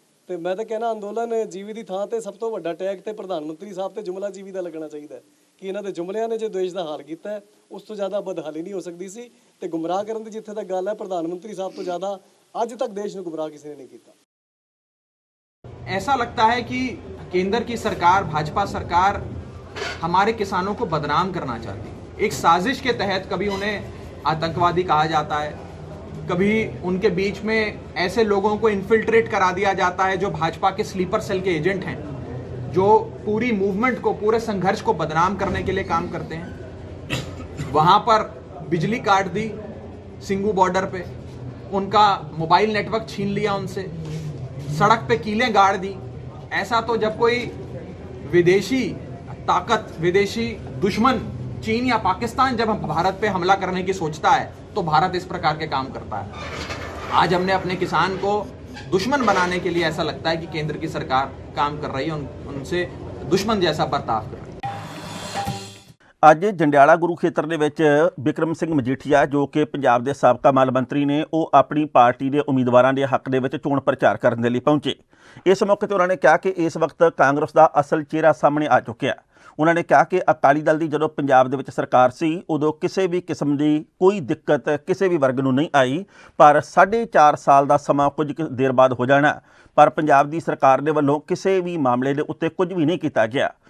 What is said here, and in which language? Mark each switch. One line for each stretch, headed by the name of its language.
Punjabi: ਤੇ ਮੈਂ ਤਾਂ ਕਹਿਣਾ ਅੰਦੋਲਨ ਜੀਵੀ ਦੀ ਥਾਂ ਤੇ ਸਭ ਤੋਂ ਵੱਡਾ ਟੈਗ ਤੇ ਪ੍ਰਧਾਨ ਮੰਤਰੀ ਸਾਹਿਬ ਤੇ ਜੁਮਲਾ ਜੀਵੀ ਦਾ ਲੱਗਣਾ ਚਾਹੀਦਾ ਹੈ ਕਿ ਇਹਨਾਂ ਦੇ ਜੁਮਲਿਆਂ ਨੇ ਜੋ ਦੇਸ਼ ਦਾ ਹਾਲ ਕੀਤਾ ਹੈ ਉਸ ਤੋਂ ਜ਼ਿਆਦਾ ਬਦਹਾਲੀ ਨਹੀਂ ਹੋ ਸਕਦੀ ਸੀ। ਤੇ ਗੁੰਮਰਾਹ ਕਰਨ ਦੀ ਜਿੱਥੇ ਤੱਕ ਗੱਲ ਹੈ, ਪ੍ਰਧਾਨ ਮੰਤਰੀ ਸਾਹਿਬ ਤੋਂ ਜ਼ਿਆਦਾ ਅੱਜ
Hindi: तक देश ने गुमराह किसी ने नहीं किया। ऐसा लगता है कि केंद्र की सरकार, भाजपा सरकार हमारे किसानों को बदनाम करना चाहती है। एक साजिश के तहत कभी उन्हें आतंकवादी कहा जाता है, कभी उनके बीच में ऐसे लोगों को इन्फिल्ट्रेट करा दिया जाता है जो भाजपा के स्लीपर सेल के एजेंट हैं, जो पूरी मूवमेंट को, पूरे संघर्ष को बदनाम करने के लिए काम करते हैं। वहाँ पर बिजली काट दी सिंगू बॉर्डर पे, उनका मोबाइल नेटवर्क छीन लिया उनसे, सड़क पे कीलें गाड़ दी। ऐसा तो जब कोई विदेशी ताकत, विदेशी दुश्मन चीन या पाकिस्तान जब भारत पे हमला करने की सोचता है तो भारत इस प्रकार के काम करता है। आज हमने अपने किसान को दुश्मन बनाने के लिए ऐसा लगता है कि केंद्र की सरकार काम कर रही है, उनसे दुश्मन जैसा बर्ताव कर रही है।
Punjabi: ਅੱਜ ਜੰਡਿਆਲਾ ਗੁਰੂ ਖੇਤਰ ਦੇ ਵਿੱਚ ਬਿਕਰਮ ਸਿੰਘ ਮਜੀਠੀਆ ਜੋ ਕਿ ਪੰਜਾਬ ਦੇ ਸਾਬਕਾ ਮਾਲ ਮੰਤਰੀ ਨੇ, ਉਹ ਆਪਣੀ ਪਾਰਟੀ ਦੇ ਉਮੀਦਵਾਰਾਂ ਦੇ ਹੱਕ ਦੇ ਵਿੱਚ ਚੋਣ ਪ੍ਰਚਾਰ ਕਰਨ ਦੇ ਲਈ ਪਹੁੰਚੇ। ਇਸ ਮੌਕੇ ਤੇ ਉਹਨਾਂ ਨੇ ਕਿਹਾ ਕਿ ਇਸ ਵਕਤ ਕਾਂਗਰਸ ਦਾ ਅਸਲ ਚਿਹਰਾ ਸਾਹਮਣੇ ਆ ਚੁੱਕਿਆ। ਉਹਨਾਂ ਨੇ ਕਿਹਾ ਕਿ ਅਕਾਲੀ ਦਲ ਦੀ ਜਦੋਂ ਪੰਜਾਬ ਦੇ ਵਿੱਚ ਸਰਕਾਰ ਸੀ ਉਦੋਂ ਕਿਸੇ ਵੀ ਕਿਸਮ ਦੀ ਕੋਈ ਦਿੱਕਤ ਕਿਸੇ ਵੀ ਵਰਗ ਨੂੰ ਨਹੀਂ ਆਈ, ਪਰ 4.5 ਸਾਲ ਦਾ ਸਮਾਂ ਕੁਝ ਦੇਰ ਬਾਅਦ ਹੋ ਜਾਣਾ, ਪਰ ਪੰਜਾਬ ਦੀ ਸਰਕਾਰ ਦੇ ਵੱਲੋਂ ਕਿਸੇ ਵੀ ਮਾਮਲੇ ਦੇ ਉੱਤੇ ਕੁਝ ਵੀ ਨਹੀਂ ਕੀਤਾ ਗਿਆ।